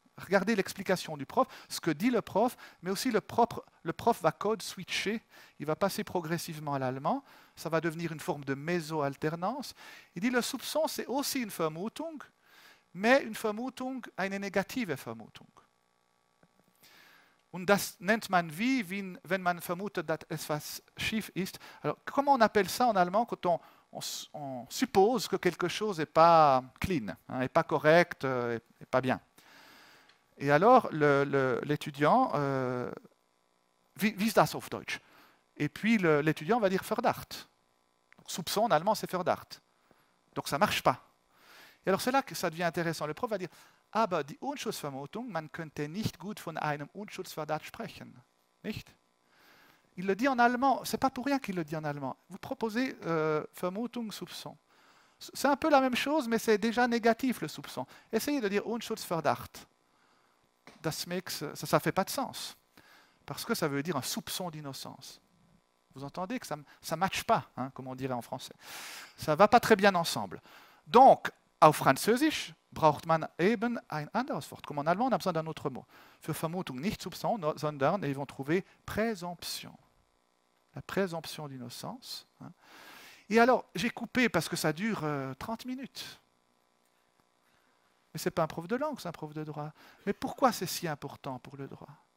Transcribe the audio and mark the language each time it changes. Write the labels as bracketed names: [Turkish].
[French] Regardez l'explication du prof, ce que dit le prof, mais aussi le prof va code switcher. Il va passer progressivement à l'allemand. Ça va devenir une forme de méso-alternance. Il dit le soupçon, c'est aussi une Vermutung, mais une Vermutung, [German] eine negative Vermutung. Und das nennt man wie, wenn man vermutet, dass etwas schief ist. [French] Alors, comment on appelle ça en allemand quand on suppose que quelque chose n'est pas clean, n'est pas correct, n'est pas bien? Et alors, l'étudiant, [German] wie ist das auf Deutsch? [French] Et puis, l'étudiant va dire Verdacht. Donc, soupçon en allemand, c'est Verdacht. Donc, ça ne marche pas. Et alors, c'est là que ça devient intéressant. Le prof va dire [German] Aber die Unschuldsvermutung, man könnte nicht gut von einem Unschuldsverdacht sprechen. Nicht? [French] Il le dit en allemand, c'est pas pour rien qu'il le dit en allemand. Vous proposez Vermutung, soupçon. C'est un peu la même chose, mais c'est déjà négatif le soupçon. Essayez de dire Unschuldsverdacht. Ça ne fait pas de sens. Parce que ça veut dire un soupçon d'innocence. Vous entendez que ça ne matche pas, hein, comme on dirait en français. Ça ne va pas très bien ensemble. [German] Donc, auf Französisch braucht man eben ein anderes Wort. [French] Comme en allemand, on a besoin d'un autre mot. [German] Für Vermutung nicht Soupçon, sondern, [French] et ils vont trouver présomption. La présomption d'innocence. Hein. Et alors, j'ai coupé parce que ça dure 30 minutes. Mais ce n'est pas un prof de langue, c'est un prof de droit. Mais pourquoi c'est si important pour le droit?